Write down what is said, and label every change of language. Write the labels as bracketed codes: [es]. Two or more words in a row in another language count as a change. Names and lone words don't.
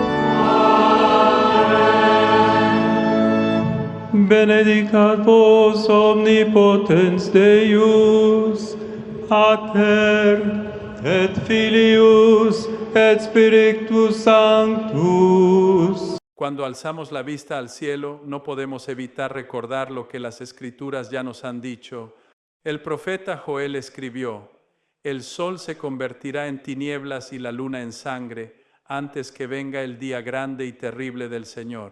[la] Benedicat vos omnipotens Deus, Pater, et Filius, et Spiritus Sanctus. [es] Cuando alzamos la vista al cielo, no podemos evitar recordar lo que las Escrituras ya nos han dicho. El profeta Joel escribió: el sol se convertirá en tinieblas y la luna en sangre, antes que venga el día grande y terrible del Señor.